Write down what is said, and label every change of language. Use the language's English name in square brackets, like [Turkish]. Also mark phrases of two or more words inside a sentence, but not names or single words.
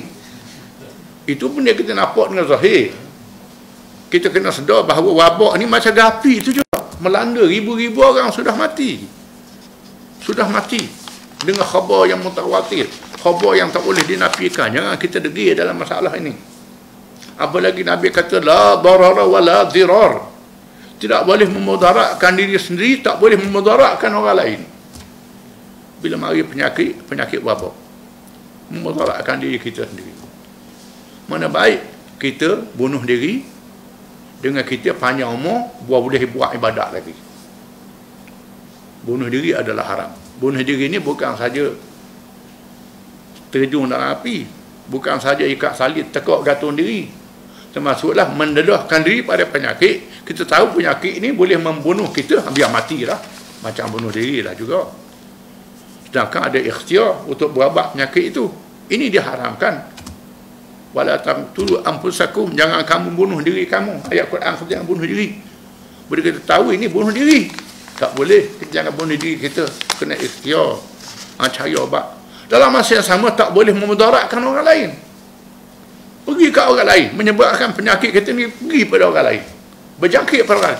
[Malay] Itu pun dia kita nampak dengan zahir. Kita kena sedar bahawa wabak ni macam api itu juga. Melanda ribu-ribu orang sudah mati. Sudah mati. Dengan khabar yang mutawatir. Khabar yang tak boleh dinafikan. Jangan kita degil dalam masalah ini. Apalagi Nabi kata, [Arabic] لا ضرر ولا ضرار. [Malay] Tidak boleh memudaratkan diri sendiri, tak boleh memudaratkan orang lain. Bila mari penyakit wabak, memudaratkan diri kita sendiri. Mana baik kita bunuh diri dengan kita panjang umur, boleh buat ibadat lagi. Bunuh diri adalah haram. Bunuh diri ini bukan saja terjun dalam api, bukan saja ikat salib tekuk gantung diri, termasuklah mendedahkan diri pada penyakit. Kita tahu penyakit ini boleh membunuh kita, biar matilah, macam bunuh diri lah juga. Sedangkan ada ikhtiar untuk berubat penyakit itu. Ini diharamkan. [Arabic] ولا تقتلوا أنفسكم, [Malay] jangan kamu bunuh diri kamu. Ayat Quran kata jangan bunuh diri. Bila kita tahu ini bunuh diri, tak boleh, kita jangan bunuh diri kita, kena ikhtiar, cari ubat. Dalam masa yang sama tak boleh memudaratkan orang lain. Pergi ke orang lain, menyebabkan penyakit kita ni pergi pada orang lain, berjangkit pada orang lain.